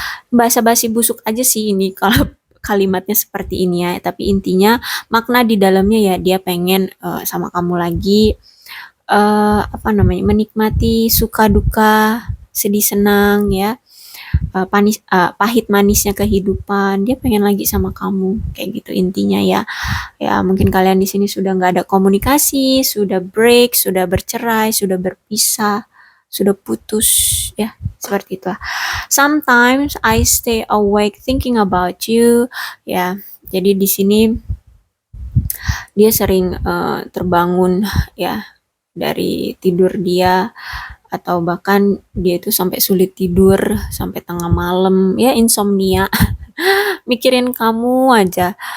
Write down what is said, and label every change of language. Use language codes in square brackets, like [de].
[id] Basa-basi busuk aja sih ini kalau kalimatnya seperti ini ya, tapi intinya makna di dalamnya ya dia pengen sama kamu lagi apa namanya menikmati suka duka, sedih senang ya. Pahit manisnya kehidupan dia pengen lagi sama kamu kayak gitu intinya ya. Ya mungkin kalian di sini sudah nggak ada komunikasi, sudah break, sudah bercerai, sudah berpisah, sudah putus ya seperti itu. [en] Sometimes I stay awake thinking about you ya. [id] Jadi di sini dia sering terbangun ya dari tidur dia atau bahkan dia itu sampai sulit tidur sampai tengah malam ya insomnia mikirin kamu aja